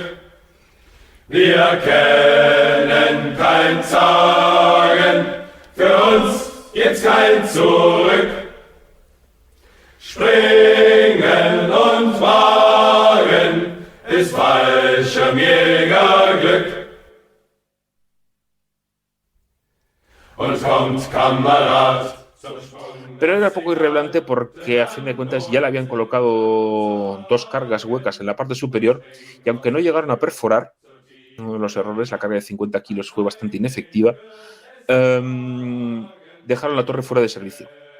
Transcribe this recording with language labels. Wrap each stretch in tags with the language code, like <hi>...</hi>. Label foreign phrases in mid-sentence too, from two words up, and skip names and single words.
<de>Wir kennen kein Zagen, für uns gibt's kein Zurück. Springen und wagen ist Fallschirmjägerglück. Und kommt Kamerad.</de> <es>Pero era poco irrelevante porque a fin de cuentas ya le habían colocado 2 cargas huecas en la parte superior y aunque no llegaron a perforar, uno de los errores, la carga de 50 kilos fue bastante inefectiva, dejaron la torre fuera de servicio.</es>